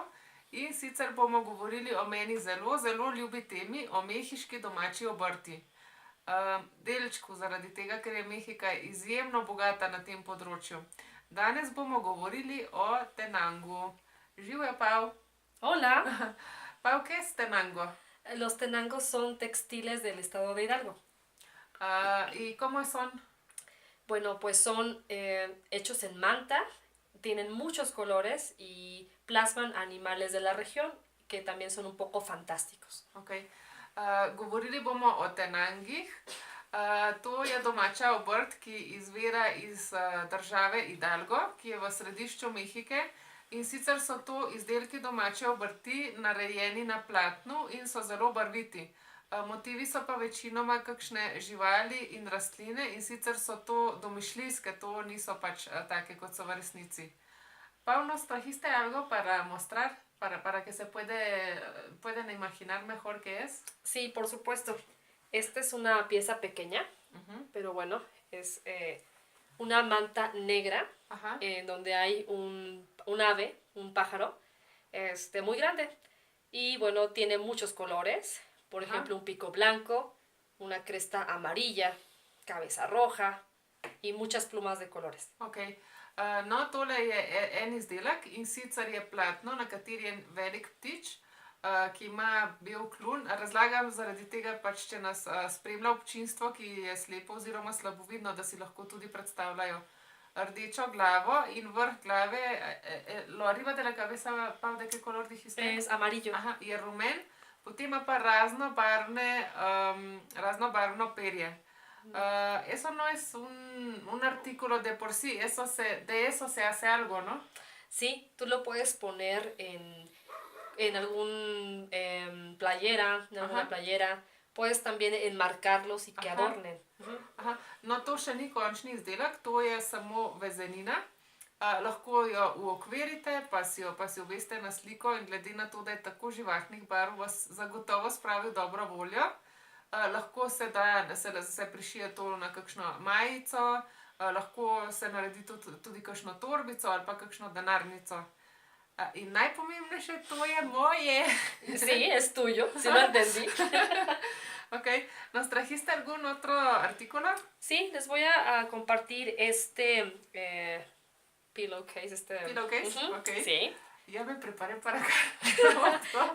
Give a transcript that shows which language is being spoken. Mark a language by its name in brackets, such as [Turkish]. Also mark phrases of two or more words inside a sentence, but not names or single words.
[Slovenian] In sicer bomo govorili o meni zelo, zelo ljubi temi, o mehiški domači obrti. Delčku zaradi tega, ker je Mehika izjemno bogata na tem področju. Danes bomo govorili o tenangu. Živja, Pav. [Spanish] Hola, Pav, ¿qué es tenango? los tenangos son textiles del estado de Hidalgo. ¿Y cómo son? Bueno, pues son hechos en manta, tienen muchos colores y plasman animales de la región que también son un poco fantásticos. Okay. [Slovenian] Govorili bomo o tenangih. To je domača obrt, ki izvira iz države Hidalgo, ki je v središču Mehike. In sicer so to izdelki domače obrti, narejeni na platnu in so zelo barviti. Motivi so pa večinoma kakšne živali in rastline, in sicer so to domišljijske, to niso pač take, kot so v resnici. [Spanish] Pau, ¿nos trajiste algo para mostrar? Para que se pueden imaginar mejor qué es. Sí, por supuesto. Esta es una pieza pequeña, pero bueno, es una manta negra en donde hay un ave, un pájaro, muy grande. Y bueno, tiene muchos colores. Por ejemplo, un pico blanco, una cresta amarilla, cabeza roja y muchas plumas de colores. Okay. [Slovenian] No, tole je en izdelek, in sicer je platno, na kateri je velik ptič, ki ima bel kljun. Razlagam zaradi tega, pač, če nas spremlja občinstvo, ki je slepo oziroma slabovidno, da si lahko tudi predstavljajo rdečo glavo in vrh glave. [Spanish] Lo arriba de la cabeza, Pau, ¿de qué color dijiste? Es amarillo. [Slovenian] Aha, je rumen, potem ima pa raznobarvno perje. [Spanish] Eso no es un artículo de por sí, de eso se hace algo, ¿no? Sí, tú lo puedes poner en algún playera, en alguna playera. Puedes también enmarcarlos y que adornen. Aha. [Slovenian] No, to še ni končni izdelek, to je samo vezenina. Lahko jo uokvirite, pa si obeste na sliko, in glede na to, da je tako živahnih barv, vas zagotovo spravi v dobro voljo. Lahko se prišije to na kakšno majico, lahko se naredi tudi kakšno torbico ali pa kakšno denarnico. In najpomembnejše, to je moje. [Spanish] Sí, es tuyo, sí lo entendí. Okay. ¿Nos trajiste algún otro artículo? Sí, les voy a compartir este pillowcase. [English] ¿Pillowcase? Okay. [Spanish] Sí. Ya me preparé para acá.